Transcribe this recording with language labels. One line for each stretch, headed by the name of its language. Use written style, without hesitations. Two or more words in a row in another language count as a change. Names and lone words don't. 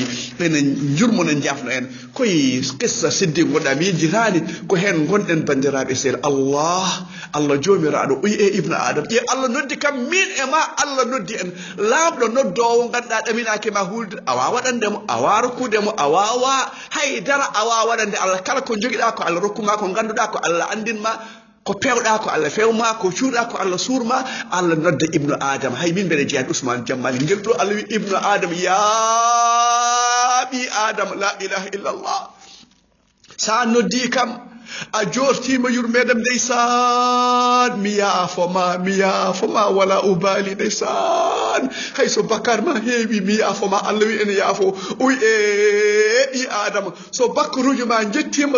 Fula: ɓenen jurmonen jafno en koye qissa siddi goɗɗa mi yejjitani ko hen gonɗen bandiraɓe sel allah jomiraɗo uyi e
Arabic: ibnu adam
Fula: ƴe allah noddi kam min e ma allah noddi en lamɗo noddowo ganduɗa ɗaminaki ma hulde awa waɗandemo awa rokkudemo a wawa haydara awa waɗande allah kala ko joguiɗa ko allah rokkuma ko ganduɗa ko allah andinma ko pewɗa ko allah fewma ko cuuɗa ko allah suurma allah nodda
Arabic: ibnu adam
Fula: hay min mbeɗe jeeyani ousmane jammali ngel ɗo allah wi
Arabic: ibnu adam
Fula: ya ɓi adam
Arabic: la ilaha illallah
Fula: sa noddi kam a jortima yurmedam ndeysan mi yaafoma wala ubali ndeysan hayso bakar ma heewi mi yaafoma allah wi ene yaafo uy e ɓi adama so bakkaruji ma jettima